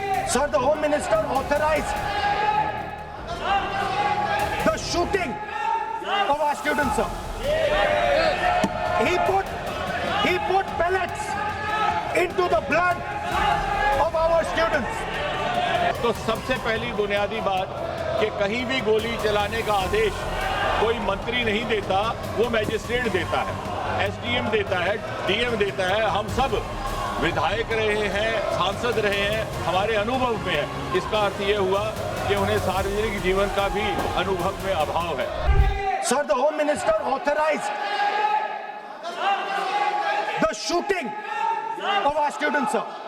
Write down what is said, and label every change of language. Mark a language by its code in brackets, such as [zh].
[en] Sir, the Home Minister authorized the shooting of our students, sir. He put pellets into the blood of our students. [hi] तो सबसे पहली बुनियादी बात कि कहीं भी गोली चलाने का आदेश कोई मंत्री नहीं देता, वो मैजिस्ट्रेट देता है, एसडीएम देता है, डीएम देता है। हम सब विधायक रहे हैं, सांसद रहे हैं, हमारे अनुभव में है। इसका अर्थ ये हुआ कि उन्हें सार्वजनिक जीवन का भी अनुभव में अभाव है। [en] Sir, the Home Minister authorized the shooting of our students, sir.